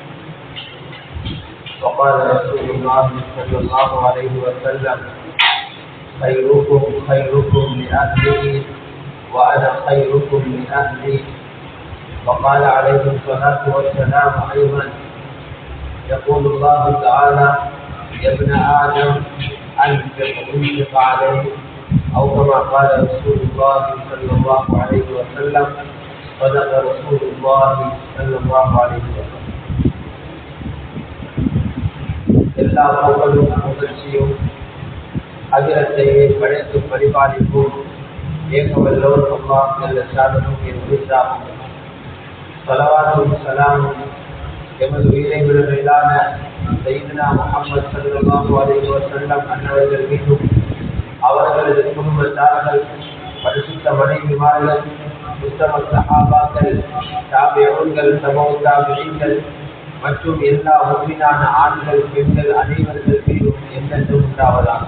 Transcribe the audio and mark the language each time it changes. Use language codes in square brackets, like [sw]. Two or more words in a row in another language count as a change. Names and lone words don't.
[ar] وقال رسول الله صلى الله عليه وسلم خيركم خيركم لأهله وأنا خيركم لأهلي وقال عليه الصلاة والسلام أيضا يقول الله تعالى يا ابن آدم أنفق عليه أو كما قال رسول الله صلى الله عليه وسلم صدق رسول الله صلى الله عليه وسلم [ta] எல்லா புகழும் புகழ்ச்சியும் அகிலத்தையே படைத்து பரிபாலிக்கும் ஏகவல்லோர் அல்லாஹ் [ar] جل شأنه [ta] உரித்தாகும் ஸலவாத்தும் ஸலாமும் எமது உயிரை விட மேலான சய்யிதுனா முஹம்மது [ar] صلى الله عليه وسلم [ta] அன்னவர்கள் மீதும் அவர்களது குடும்பத்தார்கள் பரிசுத்த மனைவிமார்கள் உத்தம சஹாபாக்கள் தாபிஊன்கள் தபவு தாபிஈன்கள் மற்றும் எல்லா முஃமினான ஆண்கள் பெண்கள் அனைவர்கள் மீதும் என்றென்றும் உண்டாவதாக.